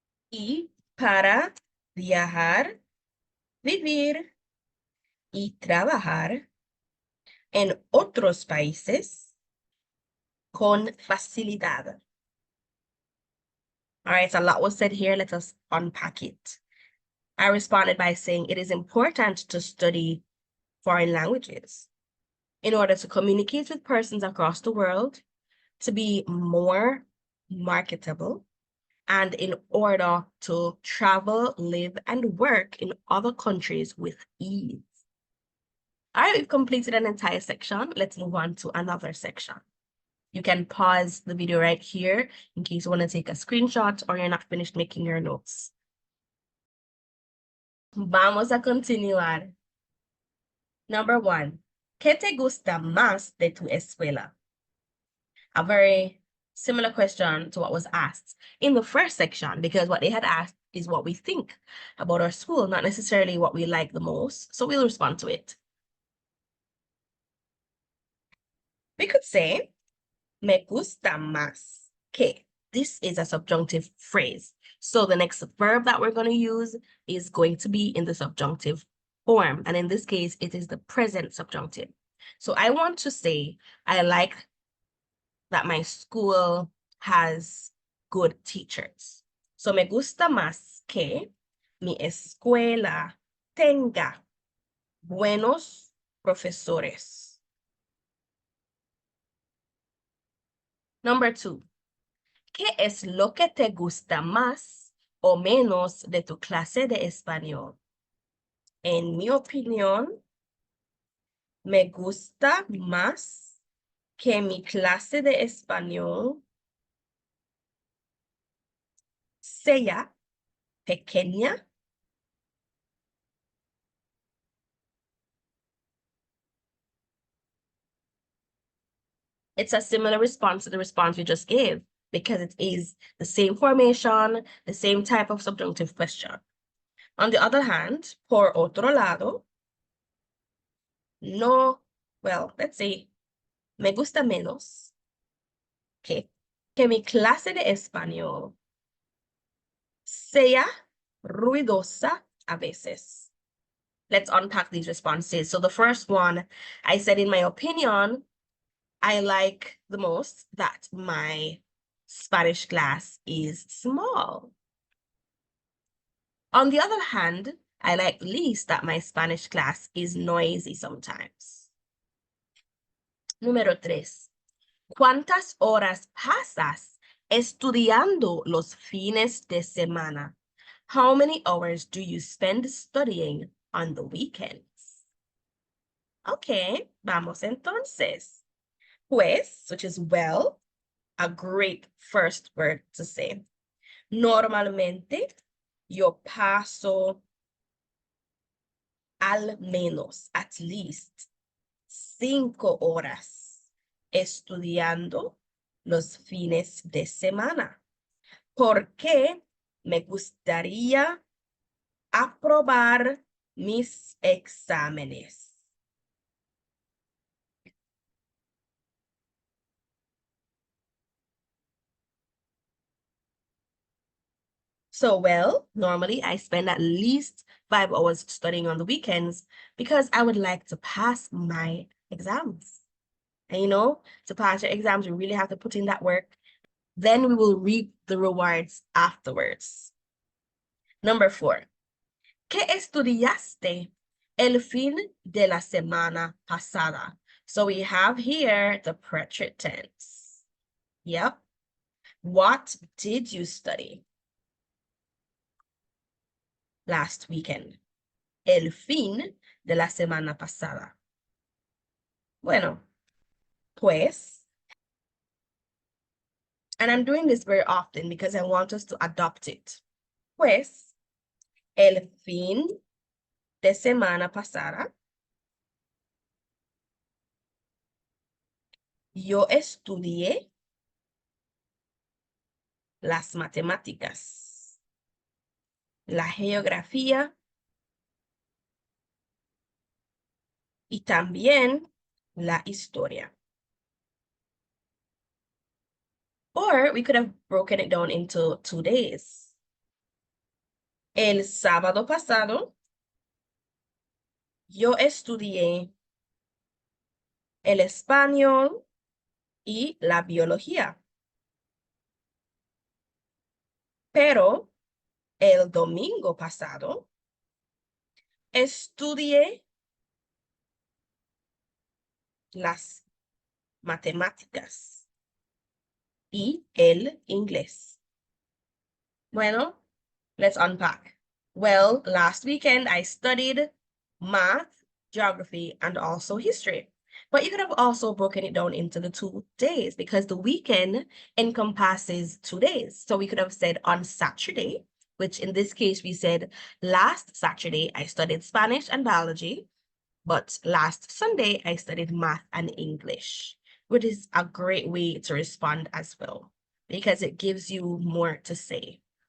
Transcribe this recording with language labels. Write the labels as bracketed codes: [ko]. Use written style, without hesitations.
[es] y para viajar, vivir y trabajar en otros países con facilidad. [en] All right, so a lot was said here. Let us unpack it. I responded by saying it is important to study foreign languages in order to communicate with persons across the world, to be more marketable, and in order to travel, live, and work in other countries with ease. All right, we've completed an entire section. Let's move on to another section. You can pause the video right here in case you want to take a screenshot or you're not finished making your notes. [es] Vamos a continuar. [en] Number 1, [es] ¿qué te gusta más de tu escuela? [en] A very similar question to what was asked in the first section, because what they had asked is what we think about our school, not necessarily what we like the most. So we'll respond to it. We could say, [es] me gusta más que. [en] This is a subjunctive phrase. So the next verb that we're going to use is going to be in the subjunctive form. And in this case, it is the present subjunctive. So I want to say, I like that my school has good teachers. [es] So me gusta más que mi escuela tenga buenos profesores. [en] Number 2, [es] ¿qué es lo que te gusta más o menos de tu clase de español? En mi opinión, me gusta más que mi clase de español sea pequeña [en] It's a similar response to the response we just gave because it is the same formation, the same type of subjunctive question. On the other hand, [es] por otro lado, no, [en] well, let's say, [es] me gusta menos que mi clase de español sea ruidosa a veces. [en] Let's unpack these responses. So the first one, I said, in my opinion, I like the most that my Spanish class is small. On the other hand, I like least that my Spanish class is noisy sometimes. [es] Número 3. ¿Cuántas horas pasas estudiando los fines de semana? [en] How many hours do you spend studying on the weekends? [es] Okay, vamos entonces. Pues, [en] which is well, a great first word to say. [es] Normalmente, yo paso al menos, [en] at least, [es] 5 horas estudiando los fines de semana, porque me gustaría aprobar mis exámenes. [en] So, well, normally I spend at least 5 hours studying on the weekends because I would like to pass my exams. And to pass your exams, you really have to put in that work. Then we will reap the rewards afterwards. Number 4. [es] ¿Qué estudiaste el fin de la semana pasada? [en] So we have here the present tense. Yep. What did you study last weekend? [es] El fin de la semana pasada. Bueno, pues, [en] and I'm doing this very often because I want us to adopt it. [es] Pues, el fin de semana pasada, yo estudié las matemáticas, la geografía y también la historia. [en] Or we could have broken it down into 2 days. [es] El sábado pasado, yo estudié el español y la biología. Pero el domingo pasado, estudié las matemáticas y el inglés. [en] Bueno, let's unpack. Well, last weekend I studied math, geography, and also history. But you could have also broken it down into the 2 days because the weekend encompasses 2 days. So we could have said on Saturday, which in this case we said last Saturday I studied Spanish and biology, but last Sunday I studied math and English, which is a great way to respond as well because it gives you more to say.